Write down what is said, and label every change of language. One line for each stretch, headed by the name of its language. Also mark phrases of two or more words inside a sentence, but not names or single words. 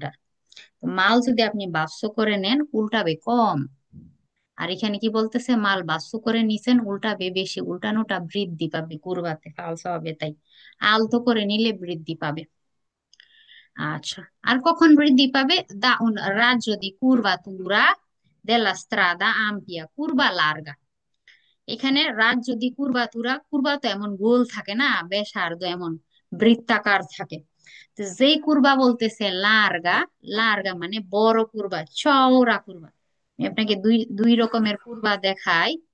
Bangla: আর তো মাল যদি আপনি বাক্স করে নেন উল্টাবে কম। আর এখানে কি বলতেছে, মাল বাক্স করে নিছেন উল্টাবে বেশি, উল্টানোটা বৃদ্ধি পাবে, কুরবাতে ফালসা হবে। তাই আলতো করে নিলে বৃদ্ধি পাবে। আচ্ছা, আর কখন বৃদ্ধি পাবে, দা
Italian: un raggio di curvatura della strada ampia curva larga।
Bangla: এখানে রাজ যদি কুরবাতুরা, কুরবা তো এমন গোল থাকে না, ব্যাসার্ধ এমন বৃত্তাকার থাকে। তো যেই কুরবা বলতেছে লার্গা, লার্গা মানে বড় কুরবা, চওড়া কুরবা। আমি আপনাকে দুই দুই রকমের কুরবা দেখাই।